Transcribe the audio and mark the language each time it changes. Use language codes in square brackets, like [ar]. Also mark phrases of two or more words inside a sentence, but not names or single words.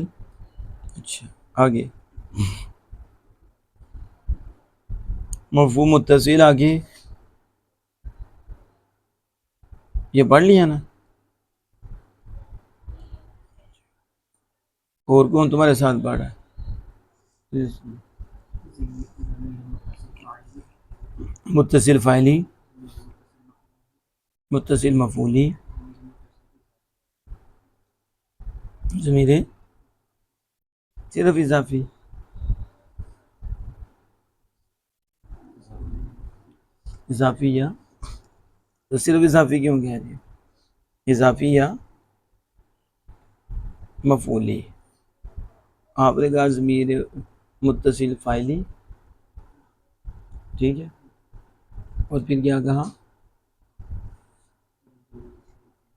[ur] اچھا آگے مرفوع متصل، آگے یہ پڑھ لیا نا. اور کون تمہارے ساتھ پڑھ رہا ہے؟ متصل فاعلی، متصل مفعولی، ضمیر صرف اضافی. اضافیہ تو صرف اضافی کیوں کہہ رہے؟ اضافیہ مفعولی. آپ نے کہا ضمیر متصل فاعلی، ٹھیک ہے، اور پھر کیا کہا؟